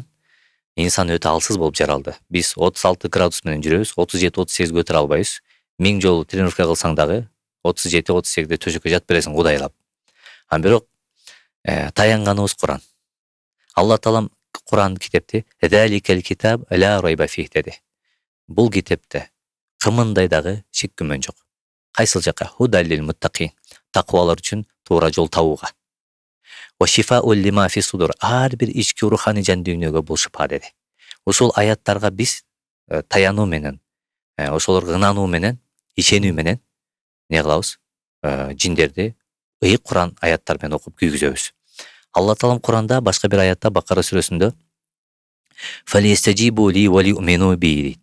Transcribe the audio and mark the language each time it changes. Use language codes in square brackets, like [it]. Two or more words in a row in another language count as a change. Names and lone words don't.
[ky] Инсан өтө алсыз болуп жаралды. Биз 36 градус менен жүрөбүз, 37-38 көтөрө албайбыз. 1000 жолу тренировка кылсаң дагы 37-38де төшөккө жатып бересиң кудайлап. Бирок таянганыбыз Куран. Алла Таалам Куран китепти [ar] "ذلك الكتاب لا ريب فيه" [ky] деди. Бул китепте кымындай дагы шек күмөн жок. Кайсыл жакка? [ar] هدى للمتقين. [ky] Таквалар үчүн туура жол табууга. [ar] وشفاء لما في الصدور. [ky] Ар бир ички руханий жан дүйнөгө бул шифа деди. Ошол аяттарга биз таянуу менен, ошолорго ынануу менен, ишенүү менен не кылабыз? Жиндерди ыйык Куран аяттар менен окуп күйгүзөбүз. Алла Таалам Куранда башка бир аятта, Бакара сүрөсүндө [ar] "فليستجيبوا لي وليؤمنوا بي" [ky] дейт.